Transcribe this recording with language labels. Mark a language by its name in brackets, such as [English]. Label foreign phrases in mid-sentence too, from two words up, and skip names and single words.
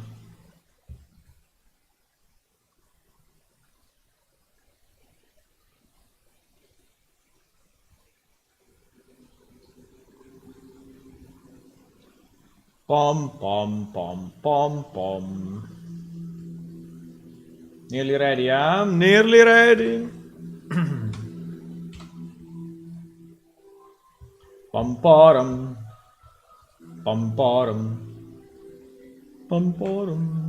[English] Pom pom pom pom pom. Nearly ready, I'm nearly ready. Pom porum. Pom porum. Pom porum.